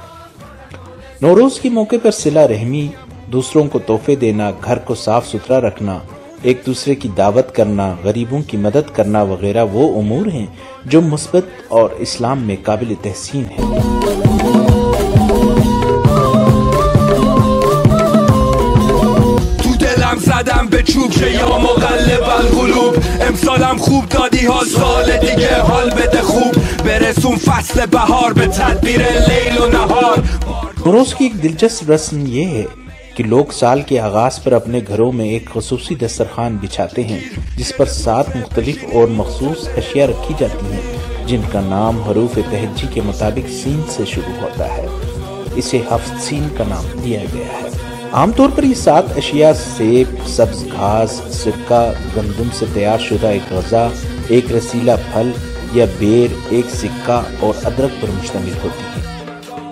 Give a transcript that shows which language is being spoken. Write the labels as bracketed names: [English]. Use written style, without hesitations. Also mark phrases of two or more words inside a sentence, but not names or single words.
[Urdu] نوروز کے موقع پر صلہ رحمی، دوسروں کو تحفے دینا، گھر کو صاف ستھرا رکھنا، ایک دوسرے کی دعوت کرنا، غریبوں کی مدد کرنا وغیرہ وہ امور ہیں جو مثبت اور اسلام میں قابل تحسین ہیں۔ [Persian] تو دلم زدم به چوب که یا مقلب القلوب امسالم خوب دادی ها سال دیگه حال بده خوب برسون فصل بهار به تدبیر لیل و نهار۔ [Urdu] نوروز کی ایک دلچسپ رسم یہ ہے کہ لوگ سال کے آغاز پر اپنے گھروں میں ایک خصوصی دسترخوان بچھاتے ہیں جس پر 7 مختلف اور مخصوص اشیاء رکھی جاتی ہیں جن کا نام حروف تہجی کے مطابق سین سے شروع ہوتا ہے۔ اسے 7 سین کا نام دیا گیا ہے۔ عام طور پر یہ 7 اشیاء سیب، سبز گھاس، سرکہ، گندم سے تیار شدہ ایک غذا، ایک رسیلا پھل یا بیر، ایک سکہ اور ادرک پر مشتمل ہوتی ہیں۔